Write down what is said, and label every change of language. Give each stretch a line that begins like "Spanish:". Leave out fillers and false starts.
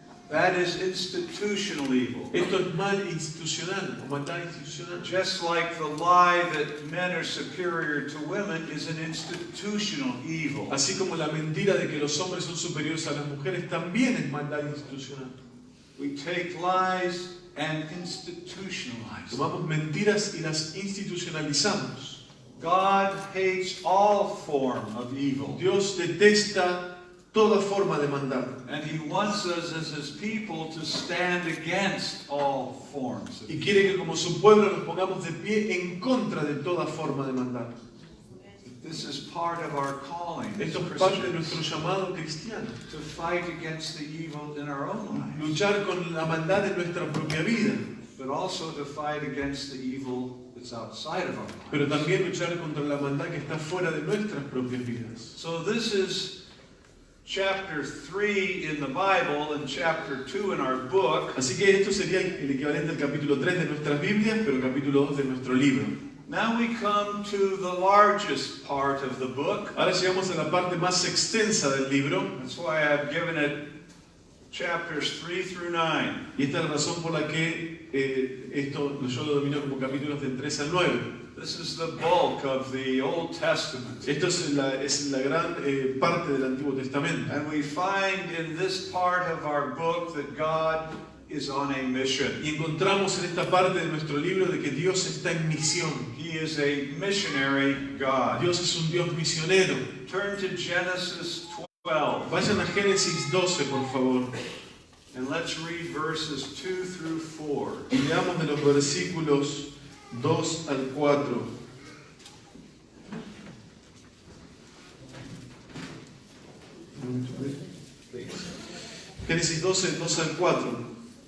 English: That is institutional evil.
Spanish: Esto es mal institucional o maldad institucional.
English: Just like the lie that men are superior to women is an institutional evil.
Spanish: Así como la mentira de que los hombres son superiores a las mujeres también es maldad institucional.
English: We take lies and institutionalize them.
Spanish: Tomamos mentiras y las institucionalizamos.
English: God hates all form of evil.
Spanish: Dios detesta toda forma de maldad.
English: And He wants us as His people to stand against all forms of
Spanish: Y
English: evil.
Spanish: quiere que como su pueblo nos pongamos de pie en contra de toda forma de maldad.
English: This is part of our calling as
Spanish: Esto es parte de
English: Christians,
Spanish: nuestro llamado cristiano.
English: to fight against the evil in our own lives,
Spanish: Luchar con la maldad de nuestra propia vida.
English: but also to fight against the evil that's outside of our lives.
Spanish: Pero también luchar contra la maldad que está fuera de nuestras propias vidas.
English: So this is chapter 3 in the Bible and chapter 2 in our book.
Spanish: Así que esto sería el equivalente al capítulo 3 de nuestras Biblias, pero el capítulo 2 de nuestro libro.
English: Now we come to the largest part of the book.
Spanish: Ahora llegamos a la parte más extensa del libro,
English: That's why I've given it chapters 3 through 9.
Spanish: y esta es la razón por la que esto yo lo domino como capítulos del 3 al 9.
English: This is the bulk of the Old Testament.
Spanish: Esto es la gran parte del Antiguo Testamento.
English: And we find in this part of our book that God is on a mission.
Spanish: Y encontramos en esta parte de nuestro libro de que Dios está en misión.
English: He is a missionary God.
Spanish: Dios es un Dios misionero.
English: Turn to Genesis 12
Spanish: Vayan a Génesis 12, por favor,
English: and let's read verses 2 through 4.
Spanish: y leamos de los versículos 2 al 4. Génesis 12, 2 al 4.